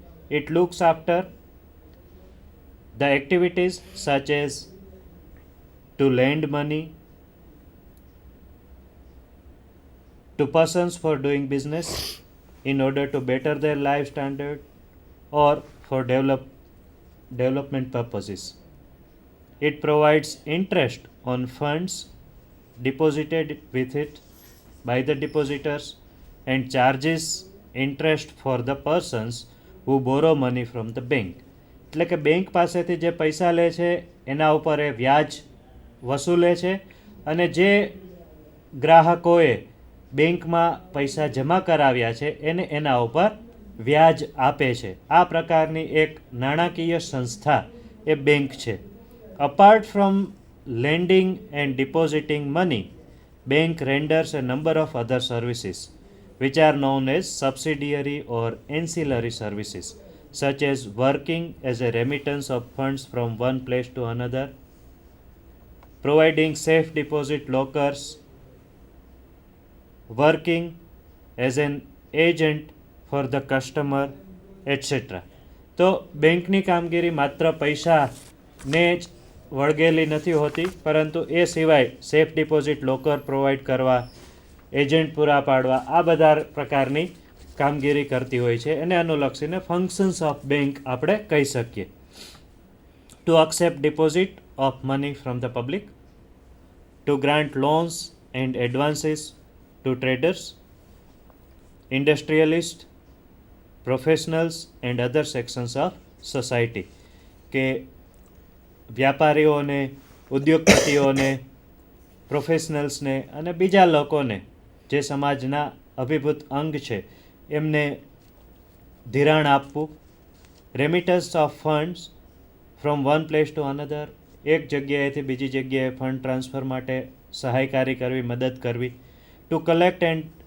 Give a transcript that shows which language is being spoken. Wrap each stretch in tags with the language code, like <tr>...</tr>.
<en>It looks after the activities such as to lend money to persons for doing business in order to better their life standard or for development purposes. It provides interest on funds deposited with it by the depositors and charges interest for the persons who borrow money from the bank.</en> <gu>એટલે કે bank પાસેથી જે પૈસા લે છે એના ઉપર એ વ્યાજ વસૂલે છે, અને જે ગ્રાહકોએ બેંકમાં પૈસા જમા કરાવ્યા છે એને એના ઉપર વ્યાજ આપે છે. આ પ્રકારની એક નાણાકીય સંસ્થા એ બેંક છે.</gu> <en>Apart from lending and depositing money, bank renders a number of other services which are known as subsidiary or ancillary services, such as working as a remittance of funds from one place to another, providing safe deposit lockers, working as an agent for the customer, etc.</en> <gu>તો બેંકની કામગીરી માત્ર પૈસાને જ વળગેલી નથી હોતી, પરંતુ એ સિવાય સેફ ડિપોઝિટ લોકર પ્રોવાઈડ કરવા, એજન્ટ પૂરા પાડવા, આ બધા પ્રકારની કામગીરી કરતી હોય છે. એને અનુલક્ષીને</gu> <en>functions of bank</en> <gu>આપણે કહી શકીએ.</gu> <en>To accept deposit of money from the public, to grant loans and advances to traders, industrialists, professionals and other sections of society.</en> <gu>કે વ્યાપારીઓને, ઉદ્યોગપતિઓને, પ્રોફેશનલ્સને અને બીજા લોકોને જે સમાજના અભિભૂત અંગ છે એમને ધિરાણ આપવું,</gu> <en>remittance of funds from one place to another,</en> <gu>એક જગ્યાએથી બીજી જગ્યાએ ફંડ ટ્રાન્સફર માટે સહાયકારી કરવી, મદદ કરવી,</gu> <en>to collect and</en>